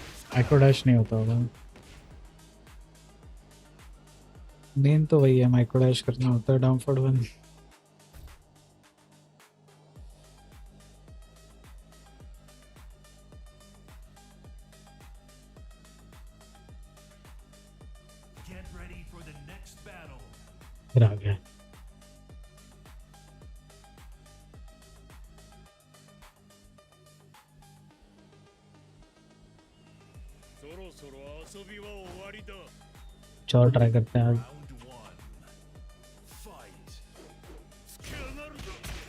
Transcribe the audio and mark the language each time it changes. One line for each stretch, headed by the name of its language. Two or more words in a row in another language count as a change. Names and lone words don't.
English: micro dash
Hindi: नहीं होता होगा। मेन तो वही है,
English: micro dash
Hindi: करना होता है
English: down forward
Hindi: 1।
English: Get ready for the next battle.
Hindi: फिर आ गया।
Japanese: そろそろ遊びは終わりだ。
Hindi: और ट्राई करते हैं आज।
English: Round 1. Fight.
Japanese: 捕まるぞ。